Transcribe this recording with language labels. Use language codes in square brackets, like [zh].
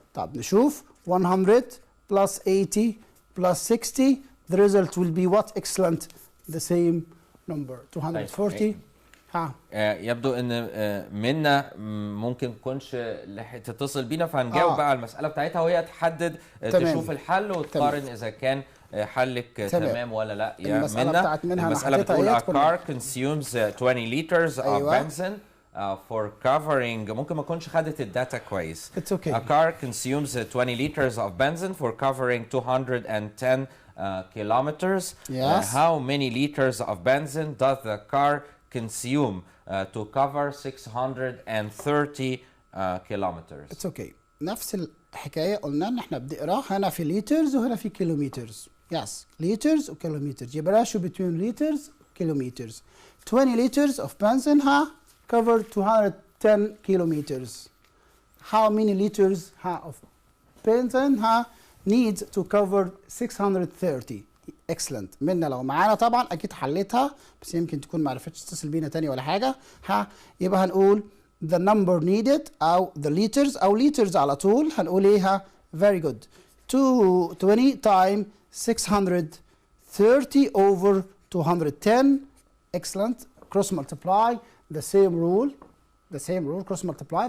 [ar] طب نشوف [en] 100 plus 80 plus 60 the result will be what? Excellent, the same number 240. ها [ar] يبدو ان منا ممكن تكونش لحقت تتصل بينا، فهنجاوب بقى على المساله بتاعتها وهي تحدد تشوف الحل وتقارن اذا كان حلك تمام ولا لا. يا منا المساله بتقول [en] a car consumes 20 liters of benzene for covering. [ar] ممكن ما تكونش خدت الداتا كويس. [en] It's okay. A car consumes 20 liters of benzene for covering 210 kilometers. Yes. How many liters of benzene does the car consume to cover 630 kilometers? It's okay. [ar] نفس الحكاية قلنا ان احنا بنقراها هنا في liters وهنا في kilometers. [en] Yes, liters و kilometers. [ar] يبقى [en] ratio between liters و kilometers. 20 liters of benzene cover 210 kilometers. How many liters of benzene needs to cover 630? Excellent. [ar] منا لو معانا طبعا اكيد حلتها، بس يمكن تكون ما عرفتش تتصل بينا تاني ولا حاجه. يبقى هنقول [en] the number needed [ar] او the liters او liters على طول. هنقول ايه؟ [en] very good. 20 times 630 over 210. Excellent. Cross multiply. The same rule. Cross multiply.